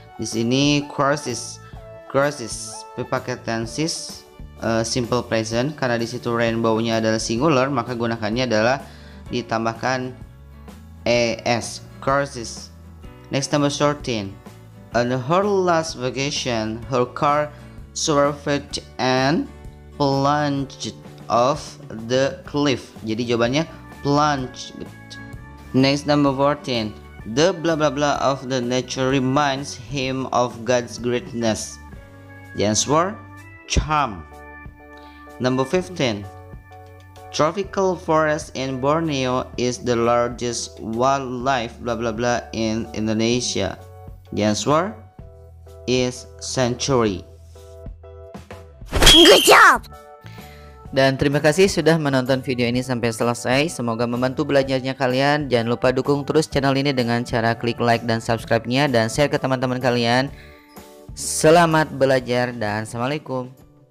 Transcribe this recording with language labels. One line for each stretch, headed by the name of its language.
Indonesian: Di sini courses paket tenses simple present, karena di situ rainbow-nya adalah singular, maka gunakannya adalah ditambahkan es. Courses
English: Next, number 13. On her last vacation, her car swerved and plunged off the cliff.
Indonesian: Jadi jawabannya plunged.
English: Next, number 14. The blah blah blah of the nature reminds him of God's greatness. The answer, charm. Number 15. Tropical forest in Borneo is the largest wildlife blah blah blah in Indonesia. The answer is sanctuary. Good job!
Indonesian: Dan terima kasih sudah menonton video ini sampai selesai. Semoga membantu belajarnya kalian. Jangan lupa dukung terus channel ini dengan cara klik like dan subscribe-nya dan share ke teman-teman kalian. Selamat belajar dan assalamualaikum.